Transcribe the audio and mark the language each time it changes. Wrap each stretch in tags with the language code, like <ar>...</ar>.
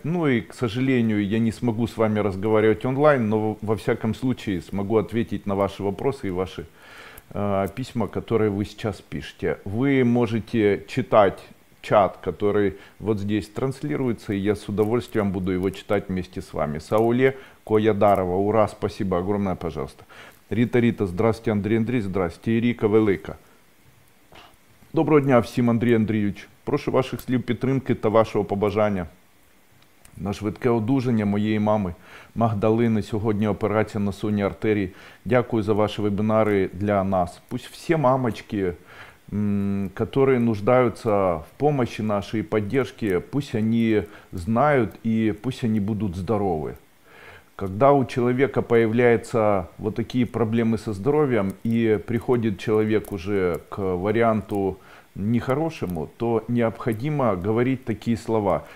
<ru>Ну и, к сожалению, я не смогу с вами разговаривать онлайн, но во всяком случае смогу ответить на ваши вопросы и ваши письма, которые вы сейчас пишете. Вы можете читать чат, который вот здесь транслируется, и я с удовольствием буду его читать вместе с вами. Сауле Коядарова, ура, спасибо огромное, пожалуйста. Рита, здравствуйте, Андрей, здравствуйте, Ірика Велика.</ru> <uk>Доброго дня всім, Андрій Андрійович. Прошу ваших слів підтримки та вашого побажання на швидке одужання моєї мами Магдалини. Сьогодні операція на сонній артерії. Дякую за ваши вебинары для нас.</uk> <ru>Пусть все мамочки, которые нуждаются в помощи нашей и поддержке, пусть они знают и пусть они будут здоровы. Когда у человека появляются вот такие проблемы со здоровьем и приходит человек уже к варианту нехорошему, то необходимо говорить такие слова.</ru>